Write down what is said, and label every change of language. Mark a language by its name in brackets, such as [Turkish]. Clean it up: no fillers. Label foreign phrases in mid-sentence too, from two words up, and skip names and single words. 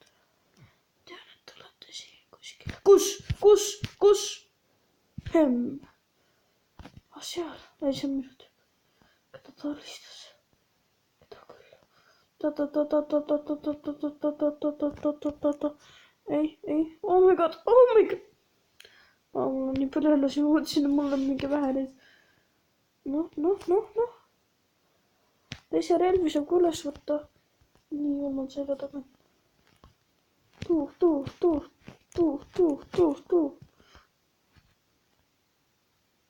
[Estonian] Tean, et te olete siin kuskil. Kus? Seal, ei see on minu tüüp. Keda ta alistas? Keda küll? Ei, [English] oh my god. [Estonian] Mul on nii palju ellusi, ma mõtlesin, et mul on mingi vähe neid. Noh. Teise relvi saab ka üles võtta. Nii, jumal selja taga. Tuu.